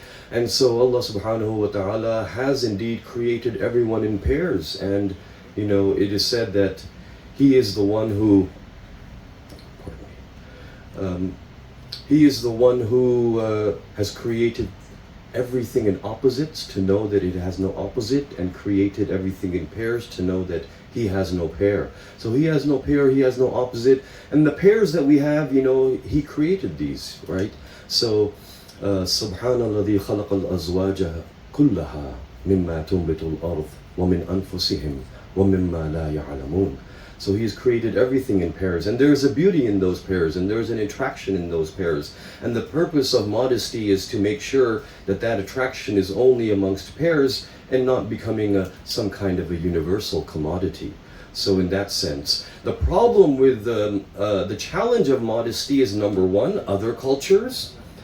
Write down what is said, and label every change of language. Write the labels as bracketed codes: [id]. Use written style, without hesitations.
[en] And so Allah subhanahu wa ta'ala has indeed created everyone in pairs, and you know, it is said that He is the one who, He is the one who has created everything in opposites to know that it has no opposite, and created everything in pairs to know that He has no pair. So He has no pair, He has no opposite, and the pairs that we have, you know, He created these, right? [ar] So سبحان الذي خلق الأزواج كلها مما تنبت الأرض ومن أنفسهم ومما لا يعلمون. [en] So He has created everything in pairs, and there is a beauty in those pairs, and there is an attraction in those pairs. And the purpose of modesty is to make sure that that attraction is only amongst pairs and not becoming some kind of a universal commodity. So in that sense, the problem with the challenge of modesty is, number one, other cultures.